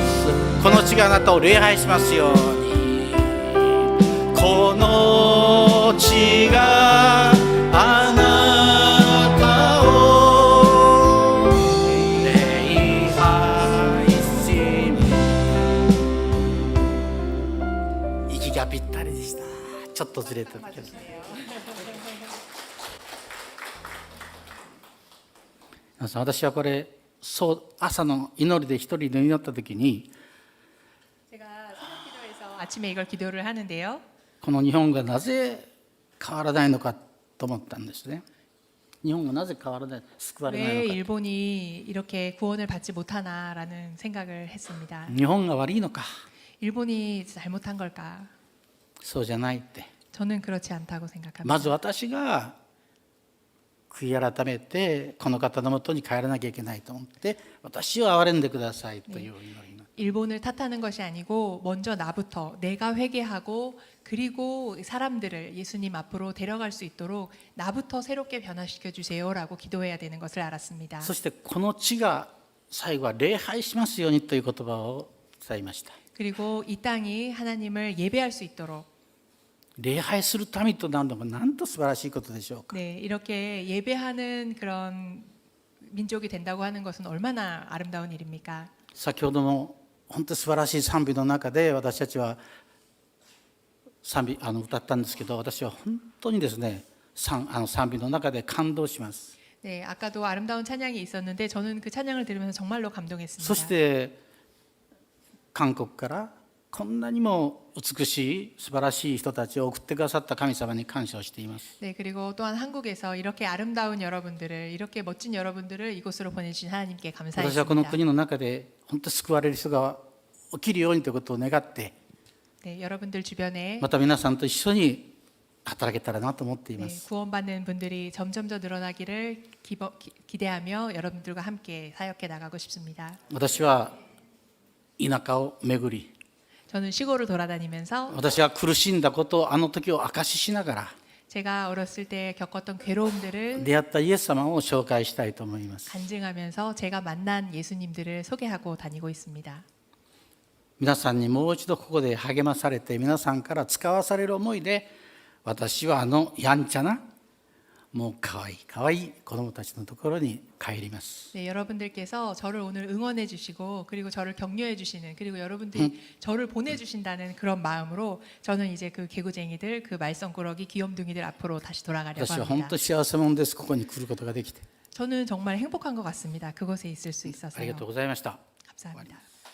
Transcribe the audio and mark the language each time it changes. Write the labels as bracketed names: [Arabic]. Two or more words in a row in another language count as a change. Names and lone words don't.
[Japanese] この地があなたを礼拝しますように。この地があなたを礼拝し息がぴったりでした。ちょっとずれただけです。皆さん、私はこれ朝の祈りで一人で祈った時に、 [Korean] 제가 새벽 기도에서 아침에 이걸 기도를 하는데요. [Japanese] この日本がなぜ変わらないのかと思ったんですね。日本がなぜ変わらない、救われない [Korean] 왜 [Japanese] のか。 [Korean] 일본이 이렇게 구원을 받지 못하나라는 생각을 했습니다. [Japanese] 日本が悪いのか、 [Korean] 일본이 잘못한 걸까? [Japanese] そうじゃないって。 [Korean] 저는 그렇지 않다고 생각합니다. [Japanese] まず私が悔い改めてこの方のもとに帰らなきゃいけないと思って、私を憐れんでくださいという祈りの。 [Korean] 일본을 탓하는 것이 아니고 먼저 나부터 내가 회개하고 그리고 사람들을 예수님 앞으로 데려갈 수 있도록 나부터 새롭게 변화시켜 주세요라고 기도해야 되는 것을 알았습니다. [Japanese] そしてこの地が最後は礼拝しますようにという言葉を伝えました。 [Korean] 그리고 이 땅이 하나님을 예배할 수 있도록 [Japanese] 礼拝する民となるのがなんと素晴らしいことでしょうか。 [Korean] 네, 이렇게 예배하는 그런 민족이 된다고 하는 것은 얼마나 아름다운 일입니까? [Japanese] 先ほどの本当に素晴らしい賛美の中で私たちは賛美歌ったんですけど、私は本当にですね、賛美の中で感動します。 [Korean] 네, 아까도 아름다운 찬양이 있었는데 저는 그 찬양을 들으면서 정말로 [Japanese] そ [Korean] 감동했습니다. [Japanese] して韓国からこんなにも美しい素晴らしい人たちを送ってくださった神様に感謝をしています。 [Korean] 네, 그리고 또한 한국에서 이렇게 아름다운 여러분들을 이렇게 멋진 여러분들을 이곳으로 보내주신 하나님께 [Japanese] 私はこの [Korean] 감사했습니다. [Japanese] 国の中で本当に救われる人が起きるようにということを願って、 [Korean] 네, 여러분들 주변에 [Japanese] また皆さんと一緒に働けたらなと思っていま [Korean] 네, [Japanese] す。 [Korean] 구원받는 분들이 점점 더 늘어나기를 기대하며 여러분들과 함께 사역해 나가고 싶습니다. [Japanese] 私は田舎を巡り、 [Korean] 저는 시골을 돌아다니면서 [Japanese] 私が苦しんだことをあの時を証ししながら [Korean] 제가 어렸을 때 겪었던 괴로움들을 [Japanese] 出会ったイエス様を紹介したいと思います。 [Korean] 간증하면서 제가 만난 예수님들을 소개하고 다니고 있습니다. [Japanese] 皆さんにもう一度ここで励まされて、皆さんから使わされる思いで、私はやんちゃなもう可愛い可愛い子どもたちのところに帰ります。 [Korean] 네, 여러분들께서 저를 오늘 응원해 주시고 그리고 저를 격려해 주시는, 그리고 여러분들이 저를 보내 주신다는 그런 마음으로 저는 이제 그 개구쟁이들, 그 말썽꾸러기, 귀염둥이들 앞으로 다시 돌아가려고 [Japanese] 私は本 [Korean] 합니다. [Japanese] 当に幸せ者です。ここに来ることができて。 [Korean] 저는 정말 행복한 것 같습니다. 그곳에 있을 수 [Japanese] あり [Korean] 있어서요. [Japanese] がとうございました。 [Korean] 감사합니다.